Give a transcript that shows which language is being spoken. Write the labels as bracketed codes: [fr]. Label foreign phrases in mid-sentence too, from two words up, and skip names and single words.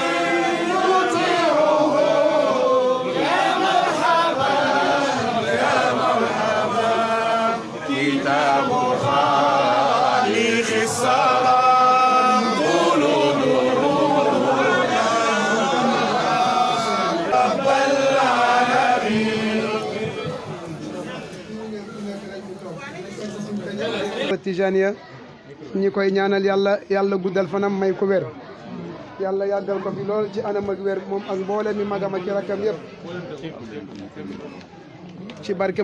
[ar] يطيعه يا مرحبا يا مرحبا كتاب خالق السلام قولوا [wo] Tijaniya ñi koy ñaanal yàlla guddal fanam may ko wér yàlla yàggal ko fi lool ci anam ak wér moom ak mboolem mi magam ak rakkam yëpp ci barke